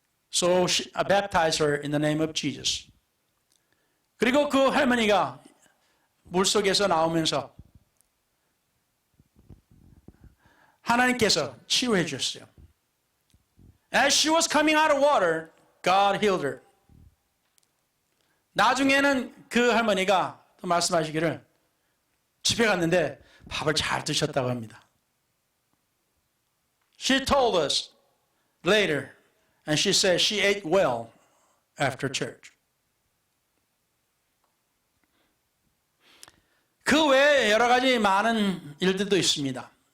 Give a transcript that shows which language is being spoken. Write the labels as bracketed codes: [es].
[en] So I baptized her in the name of Jesus. [ko] 그리고 그 할머니가 물속에서 나오면서 하나님께서 치유해 주셨어요. [en] As she was coming out of water, God healed her. [ko] 나중에는 그 할머니가 또 말씀하시기를 집에 갔는데 밥을 잘 드셨다고 합니다. [en] She told us later, and she said she ate well after church. [ko] 그 외에 여러 가지 많은 일들도 있습니다.